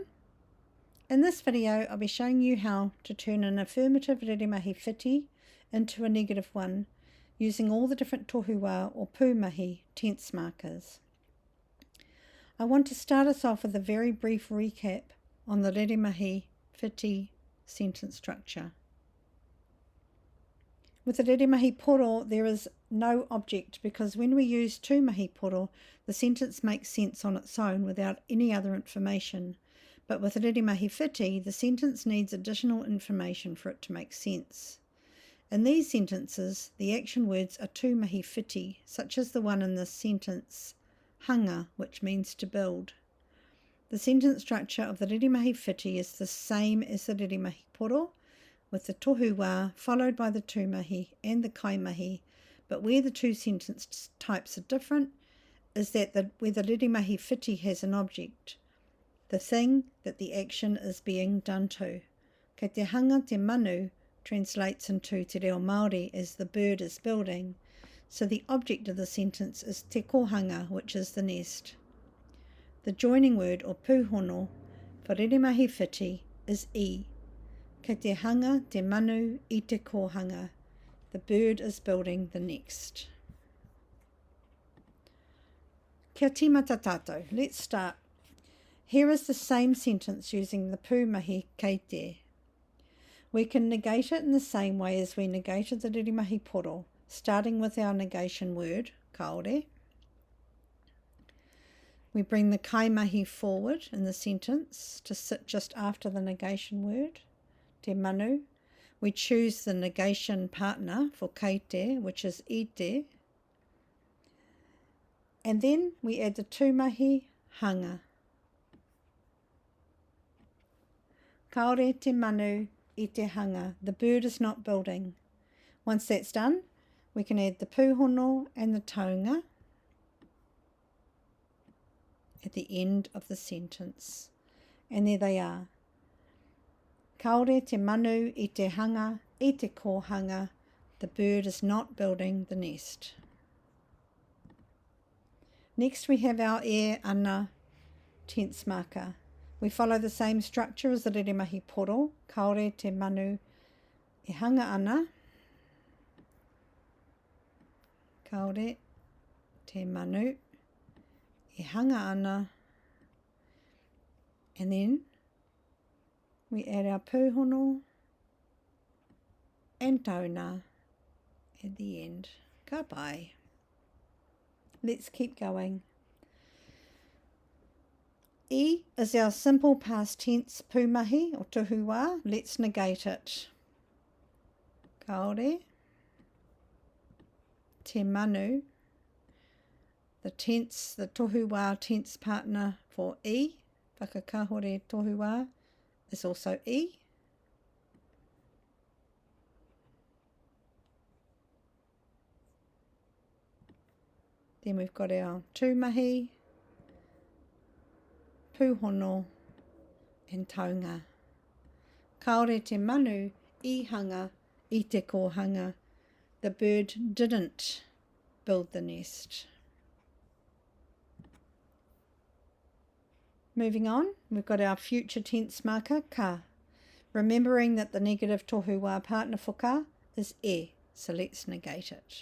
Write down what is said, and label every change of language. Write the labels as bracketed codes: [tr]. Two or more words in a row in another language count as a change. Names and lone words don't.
[en] In this video I'll be showing you how to turn an affirmative [mi] Reremahi Whiti [en] into a negative one using all the different tohuwa or pūmahi tense markers. I want to start us off with a very brief recap on the [mi] Reremahi Whiti [en] sentence structure. With the [mi] Reremahi poro [en] there is no object because when we use [mi] tūmahi poro [en] the sentence makes sense on its own without any other information. But with [mi] Reremahi Whiti, [en] the sentence needs additional information for it to make sense. In these sentences, the action words are [mi] tūmahi whiti, [en] such as the one in this sentence, hanga, which means to build. The sentence structure of the [mi] Reremahi Whiti [en] is the same as the [mi] Reremahi poro, [en] with the tohuwa followed by the tūmahi and the kaimahi, but where the two sentence types are different is that where the [mi] Reremahi Whiti [en] has an object, the thing that the action is being done to. [mi] Kei te hanga te manu [en] translates into [mi] te reo Māori [en] as the bird is building, so the object of the sentence is [mi] te kohanga, [en] which is the nest. The joining word or pūhono for [mi] Reremahi Whiti [en] is I. [mi] Kei te hanga te manu I te kohanga, [en] the bird is building the nest. [mi] Kia tīmata tātou. [en] Let's start. Here is the same sentence using the pūmahi [mi] kei te. [en] We can negate it in the same way as we negated the [mi] Reremahi poro, [en] starting with our negation word, kaore. We bring the kaimahi forward in the sentence to sit just after the negation word, [mi] te manu. [en] We choose the negation partner for [mi] kei te, [en] which is [mi] I te. [en] And then we add the [mi] tūmahi hanga. Kaore te manu I te hanga, [en] the bird is not building. Once that's done, we can add the pūhono and the taunga at the end of the sentence. And there they are. [mi] Kaore te manu I te hanga, I te kohanga, [en] the bird is not building the nest. Next we have our [mi] e ana [en] tense marker. We follow the same structure as the [mi] Reremahi poro, kaore te manu e hanga ana, kaore te manu e hanga ana, [en] and then we add our pūhono and tauna at the end. [mi] Ka pai. [en] Let's keep going. I is our simple past tense pūmahi or tohuwa. Let's negate it. [mi] Kaore te manu, [en] the tohuwa tense partner for I, [mi] whakakahore tohuwa, [en] is also I. Then we've got our tūmahi, pūhono and taunga. [mi] Kaore te manu I hanga I te kohanga, [en] the bird didn't build the nest. Moving on, we've got our future tense marker, ka. Remembering that the negative tohuwa partner for ka is e, so let's negate it.